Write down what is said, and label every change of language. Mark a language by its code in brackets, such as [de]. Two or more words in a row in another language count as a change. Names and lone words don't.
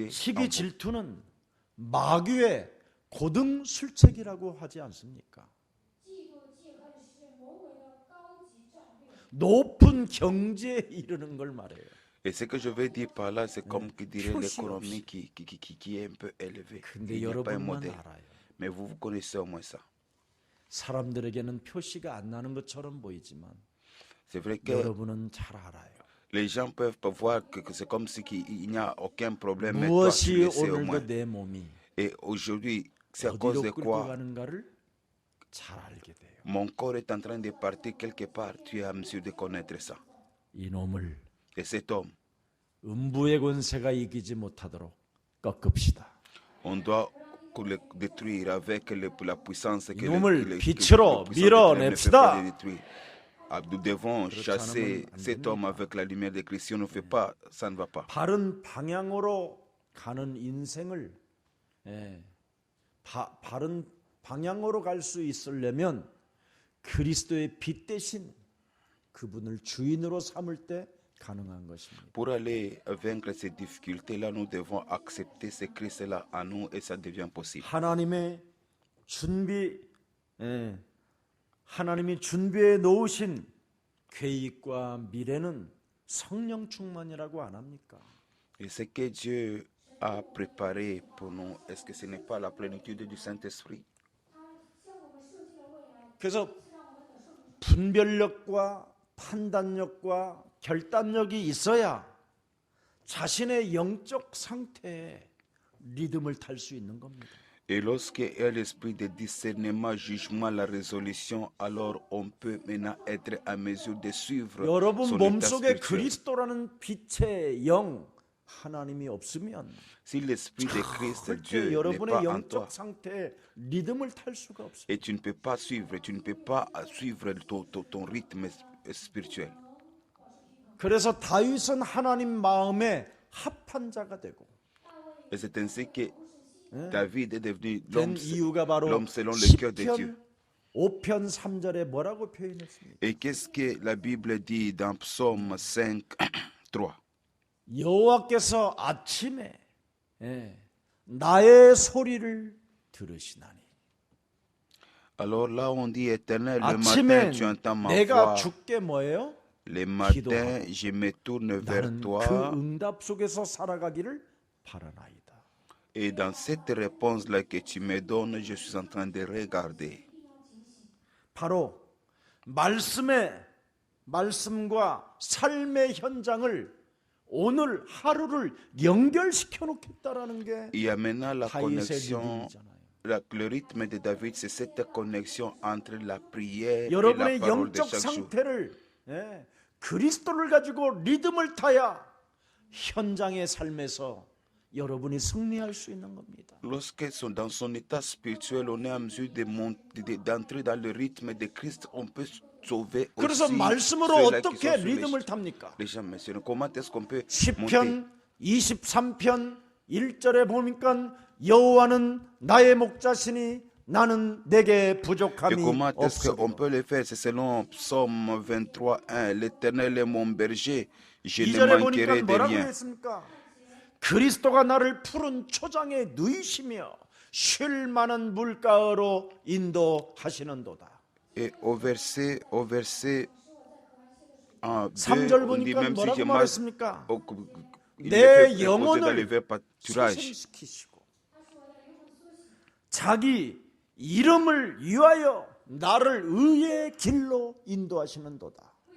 [fr] en vous. [ko] 시기 질투는 마귀의 고등 술책이라고 하지 않습니까? 높은 경제에 이르는 걸 말해요. [fr] Et ce que je veux dire par là, c'est comme qui dirait l'économie qui est un peu élevée. [ko] 근데 [fr] Il n'y a pas un [ko] 여러분만 [fr] modèle. [ko] 알아요. [fr] Mais vous connaissez au moins ça. [ko] 사람들에게는 표시가 안 나는 것처럼 보이지만 [fr] C'est vrai que [ko] 여러분은 잘 알아요. [fr] les gens peuvent pas voir que c'est comme si il n'y a aucun problème. Mais toi, tu [ko] 무엇이 [fr] le sais au [ko] 오늘도 [fr] moins. [ko] 내 몸이 [fr] Et aujourd'hui, c'est à cause [ko] 어디로 [fr] de [ko] 끌고 [fr] quoi [ko] 가는가를 잘 알게 돼요. [fr] mon corps est en train de partir quelque part. Tu es à mesure de connaître ça. [ko] 이놈을 [fr] Et cet homme, [ko] 음부의 권세가 이기지 못하도록 꺾읍시다. [fr] on doit le détruire avec la puissance que [ko] 이놈을 [fr] le [ko] 빛으로 [fr] puissant de ténèbres ne peut pas [ko] 밀어냅시다. [fr] le détruire. Nous devons chasser cet homme avec la lumière de Christ. Si on ne fait pas, ça ne va pas. [ko] 바른 방향으로 가는 인생을 바른 방향으로 갈 수 있으려면 그리스도의 빛 대신 그분을 주인으로 삼을 때 가능한 것입니다. [fr] Pour aller vaincre ces difficultés-là, nous devons accepter ce Christ-là en nous et ça devient possible. [ko] 하나님이 준비해 놓으신 계획과 미래는 성령 충만이라고 안 합니까? [fr] Et ce que Dieu a préparé pour nous, est-ce que ce n'est pas la plénitude du Saint-Esprit? [ko] 그래서 분별력과 판단력과 결단력이 있어야 자신의 영적 상태에 리듬을 탈 수 있는 겁니다. [fr] Et lorsqu'il y a l'esprit de discernement, jugement, la résolution, alors on peut maintenant être à mesure de suivre [ko] 여러분 [fr] son état [ko] 몸속에 [fr] spirituel. [ko] 그리스도라는 빛의 영 하나님이 없으면 [fr] Si l'esprit de Christ, [ko] 절대 [fr] Dieu, n'est [ko] 여러분의 [fr] pas en toi, [ko] 영적 상태에 리듬을 탈 수가 없어요. [fr] et tu ne peux pas suivre, tu ne peux pas suivre ton rythme spirituel. [ko] 그래서 다윗은 하나님 마음에 합한 자가 되고 [fr] Et c'est ainsi que David est devenu [ko] 된 이유가 바로 [fr] l'homme selon le cœur de Dieu. [ko] 5편 3절에 뭐라고 표현했습니까? [fr] Et qu'est-ce que la Bible dit dans Psaume 5, 3? [ko] 여호와께서 아침에 나의 소리를 들으시나니. [fr] Alors là on dit Éternel, le matin [ko] 아침엔 [fr] tu entends ma [ko] 내가 [fr] voix. [ko] 주께 뭐예요? [fr] Les matins je me tourne vers [ko] 나는 그 [fr] toi. [ko] 응답 속에서 살아가기를 바라나이다. [fr] Et dans cette réponse-là que tu me donnes, je suis en train de regarder. [ko] 바로 말씀과 삶의 현장을 오늘 하루를 연결시켜 놓겠다라는 게 [fr] Il y a maintenant la [ko] 다윗의 [fr] connexion, [ko] 리듬이잖아요. [fr] le rythme de David, c'est cette connexion entre la prière et la [ko] 여러분의 [fr] parole de [ko] 영적 [fr] chaque jour. [ko] 상태를 그리스도를 가지고 리듬을 타야 현장의 삶에서 여러분이 승리할 수 있는 겁니다. [fr] Lorsque dans son état spirituel, on est en mesure d'entrer dans le rythme de Christ, on peut sauver [ko] 그래서 [fr] aussi [ko] 말씀으로 [fr] ceux-là qui [ko] 어떻게 [fr] sont sur [ko] 리듬을 탑니까? [fr] les gens mentionnés. Comment est-ce qu'on peut monter? [ko] 10편 23편 1절에 보니까 여호와는 나의 목자시니 나는 내게 [fr] Et [ko] 부족함이 [fr] comment est-ce qu'on [ko] 없으리라. [fr] peut le faire? C'est selon Psaume 23, 1. L'Éternel est mon berger, je ne [ko] 2절에 [fr] manquerai [ko] 보니까 [fr] de [ko] 뭐라고 [fr] rien. [ko] 했습니까? 그리스도가 나를 푸른 초장에 누이시며 쉴 만한 물가로 인도하시는도다. [fr] Et au verset [ko] 3절 [fr] 2, on dit [ko] 보니까 [fr] même si [ko] 뭐라고 [fr] je marche, [ko] 말했습니까? [fr] il me [ko] 내 [fr] fait reposer dans [ko] 영혼을 [fr] les verts pâturages. [ko] 소생시키시고 자기 이름을 위하여 나를 의의 길로 인도하시는도다.